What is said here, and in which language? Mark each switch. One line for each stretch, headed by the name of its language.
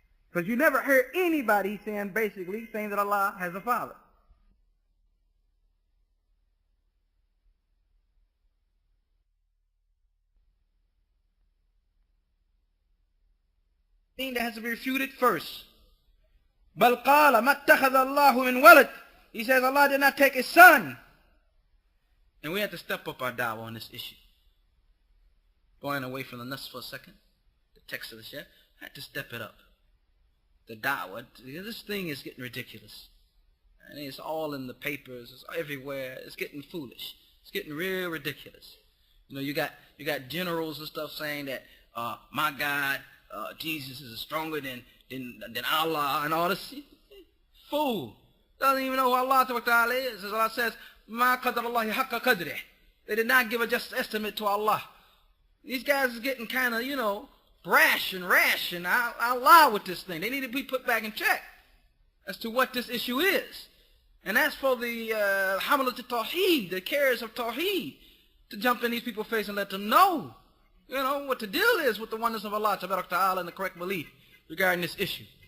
English: Because you never heard anybody saying that Allah has a father. Thing that has to be refuted first.
Arabic: بل قال ما اتخذ الله من ولد.
English: He says Allah did not take his son. And we have to step up our da'wah on this issue. Going away from the nas for a second, the text of the Shar, I had to step it up. The da'wah, this thing is getting ridiculous. And it's all in the papers, it's everywhere, it's getting foolish. It's getting real ridiculous. You know, you got generals and stuff saying that, my God, Jesus is stronger than Allah and all this. Fool. Doesn't even know who Allah Ta'ala is. As Allah says,
Arabic: مَا قَدَرَ اللَّهِ حَقَّ قَدْرِهِ.
English: They did not give a just estimate to Allah. These guys are getting kind of, brash and rash, and I'll lie with this thing. They need to be put back in check as to what this issue is. And that's for the hamalat al-tawheed, the carriers of tawheed, to jump in these people's face and let them know, what the deal is with the oneness of Allah Ta'ala and the correct belief regarding this issue.